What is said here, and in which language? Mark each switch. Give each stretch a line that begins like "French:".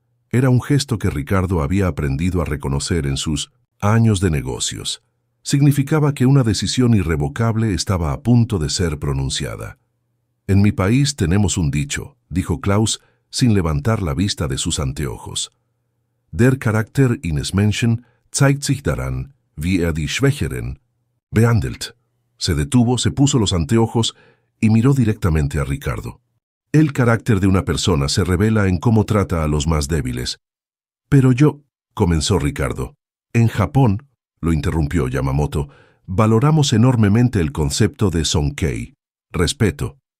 Spanish: Era un gesto que Ricardo había aprendido a reconocer en sus años de negocios. Significaba que una decisión irrevocable estaba a punto de ser pronunciada. «En mi país tenemos un dicho», dijo Klaus sin levantar la vista de sus anteojos.
German: «Der Charakter eines Menschen zeigt sich daran, wie die Schwächeren behandelt».
Spanish: Se detuvo, se puso los anteojos y miró directamente a Ricardo. «El carácter de una persona se revela en cómo trata a los más débiles». «Pero yo», comenzó Ricardo. «En Japón», lo interrumpió Yamamoto, «valoramos enormemente el concepto de Sonkei, respeto.